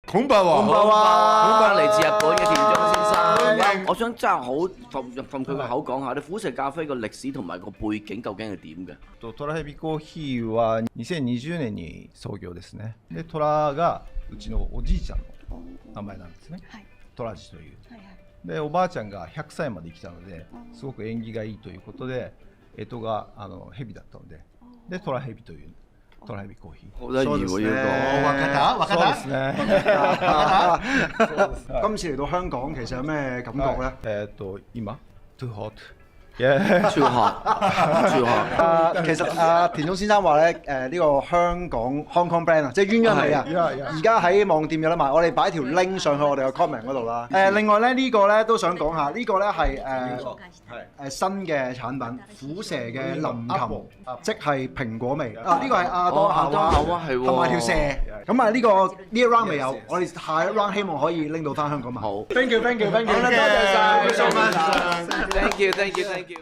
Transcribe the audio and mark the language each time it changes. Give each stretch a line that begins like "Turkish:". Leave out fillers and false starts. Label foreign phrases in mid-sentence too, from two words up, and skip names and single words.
Cantonese: 孔伯華，孔伯華嚟自日本嘅田中先生。我想真係好從佢個口講下，你虎石咖啡個歷史同埋個背景究竟係點嘅？
Japanese: トラヘビコーヒーは2020年に創業ですね。で、トラがうちのおじいちゃんの名前なんですね。トラジという。で、おばあちゃんが100歳まで生きたので、すごく縁起がいいということで、干支がヘビだったので、で、トラヘビという。トラヘビコーヒー。
Cantonese: 好得意喎呢若
Japanese: そうですね。
Cantonese: 今次嚟到香港，其實有咩感覺咧？
English: 今 too hot。
Cantonese: 個超學。其實田中先生話咧，呢個香港
English: Hong Kong brand
Cantonese: 啊，即係鴛鴦味啊，而家喺網店有得賣。我哋擺條 link 上去我哋個 comment 嗰度啦。另外咧呢個咧都想講下，呢個咧係新嘅產品，虎蛇嘅林琴，即係蘋果味。啊，呢個係阿多夏娃同埋條蛇。咁啊呢一 round 未有，我哋下一 round 希望可以拎到翻香港賣。好 ，
English: thank you，thank you，thank you，
Cantonese: 多謝晒，
English: Thank you。